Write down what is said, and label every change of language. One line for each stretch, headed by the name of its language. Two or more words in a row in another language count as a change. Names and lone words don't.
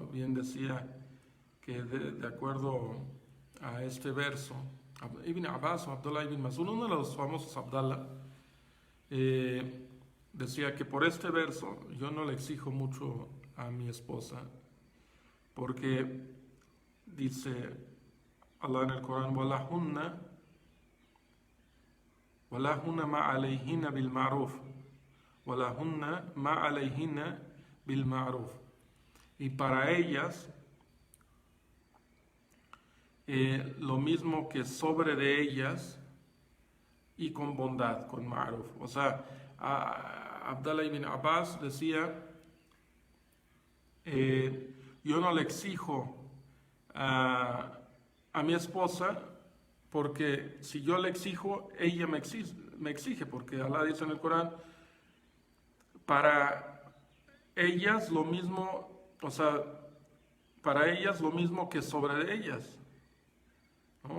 Spanish: Bien decía que de acuerdo a este verso, Ibn Abbas o Abdullah ibn Mas'ud, uno de los famosos Abdallah, decía que por este verso yo no le exijo mucho a mi esposa, porque dice, Allah en el Corán,
Arabic: وَلَهُنَّ مَا عَلَيْهِنَّ بِالْمَعْرُوفِ وَلَهُنَّ مَا عَلَيْهِنَّ بِالْمَعْرُوفِ.
Spanish: Y para ellas, lo mismo que sobre de ellas y con bondad, con ma'ruf. O sea, Abdallah ibn Abbas decía, yo no le exijo a mi esposa, porque si yo le exijo, ella me exige, porque Allah dice en el Corán, para ellas lo mismo, o sea, para ellas lo mismo que sobre ellas, ¿no?